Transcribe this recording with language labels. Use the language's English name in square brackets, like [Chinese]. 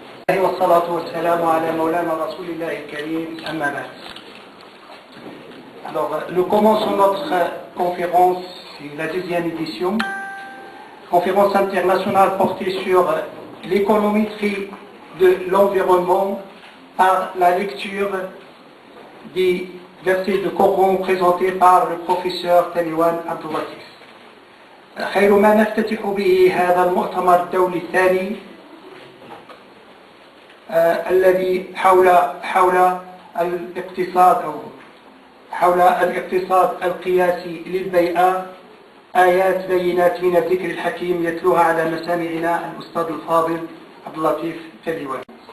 [Arabic] والصلاة والسلام على مولانا رسول الله الكريم أما بعد. [French] Alors, nous commençons notre conférence, c'est la deuxième édition, conférence internationale portée sur l'économétrie de l'environnement par la lecture des versets de Coran présentés par le professeur Taliwan Abdul-Latif. [Arabic] خير ما نفتتح به هذا المؤتمر الدولي الثاني الذي حول الاقتصاد أو حول الاقتصاد القياسي للبيئة آيات بينات من الذكر الحكيم يتلوها على مسامعنا الأستاذ الفاضل عبد اللطيف تليوان.